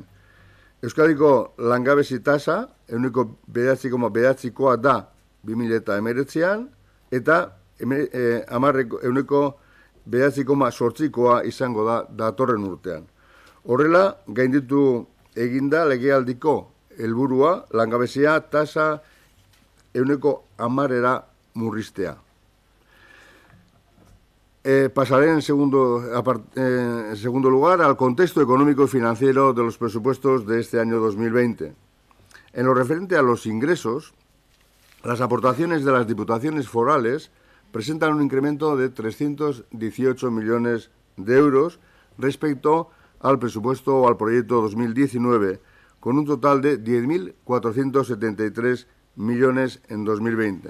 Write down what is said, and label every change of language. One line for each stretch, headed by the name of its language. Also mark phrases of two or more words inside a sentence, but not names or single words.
Basque: Euskadiko langabezi tasa 9,9koa da 2019an eta 9,8koa izango da datorren urtean. Horrela, gainditu eginda legealdiko helburua langabezia tasa 10%era murriztea.
Spanish: Pasaré en segundo lugar al contexto económico y financiero de los presupuestos de este año 2020. En lo referente a los ingresos, las aportaciones de las diputaciones forales presentan un incremento de 318 millones de euros respecto al presupuesto o al proyecto 2019, con un total de 10.473 millones en 2020.